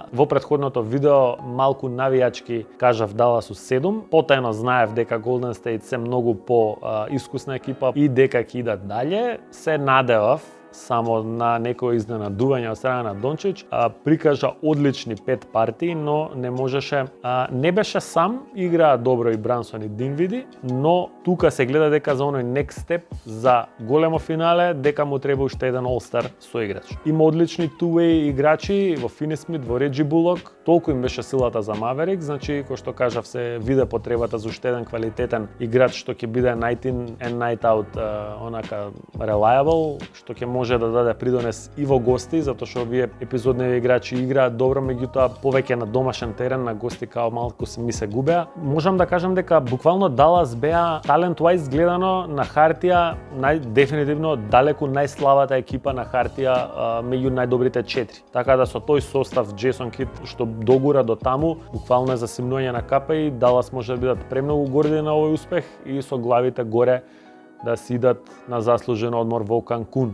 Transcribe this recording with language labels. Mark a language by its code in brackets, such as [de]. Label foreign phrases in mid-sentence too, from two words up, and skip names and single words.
[mk] Во претходното видео малку навијачки кажав Далас у 7, потајно знаев дека Golden State се многу по искусна екипа и дека ќе идат дале. Се надевав само на некој изненадување од страна на Дончич, прикажа одлични 5 партии, но не можеше, не беше сам, играа добро и Брансон и Динвиди, но тука се гледа дека за оној [en] next step [mk] за големо финале, дека му треба уште еден all-star соиграч. Има одлични two-way играчи во Фини Смит, во Реджи Булок, толку им беше силата за Маверик, значи кој што кажав се виде потребата за уште еден квалитетен играч што ќе биде [en] night in and night out, [mk] онака reliable, што ќе може да даде придонес и во гости, затоа што овие епизодни играчи играат добро, меѓутоа повеќе на домашен терен, на гости као малку ми се губеа. Можам да кажам дека буквално Далас беа talent-wise гледано на хартија дефинитивно далеку најслабата екипа на хартија меѓу најдобрите 4. Така да со тој состав Джейсон Кид што догура до таму, буквално е за симнување на капа и Далас може да бидат премногу горди на овој успех и со главите горе да си идат на заслужен одмор во Канкун.